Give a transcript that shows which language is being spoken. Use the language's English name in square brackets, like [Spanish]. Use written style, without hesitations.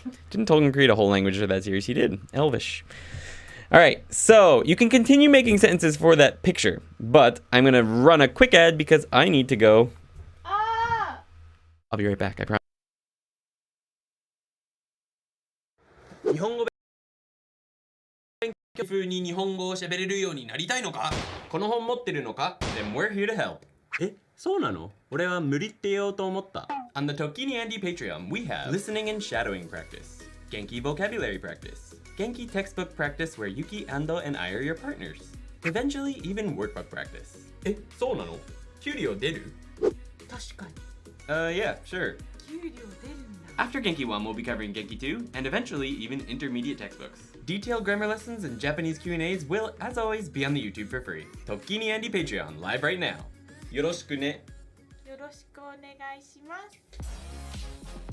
[English] Didn't Tolkien create a whole language for that series? He did. Elvish. All right, so you can continue making sentences for that picture, but I'm going to run a quick ad because I need to go. I'll be right back, I promise. [Japanese] 日本語勉強風に日本語を喋れるようになりたいのか？この本持ってるのか？ [English] Then we're here to help. [Japanese] え、そうなの？俺は無理って言おうと思った。 [English] On the Tokini Andy Patreon, we have listening and shadowing practice, Genki vocabulary practice, Genki textbook practice where Yuki, Ando, and I are your partners. Eventually, even workbook practice. [Japanese] え、そうなの？給料出る？確かに。 [English] Yeah, sure. [Japanese] 給料出るんだ。 [English] After Genki 1, we'll be covering Genki 2, and eventually even intermediate textbooks. Detailed grammar lessons and Japanese Q&As will, as always, be on the YouTube for free. Tokini Andy Patreon, live right now. [Japanese] よろしくね。よろしくお願いします。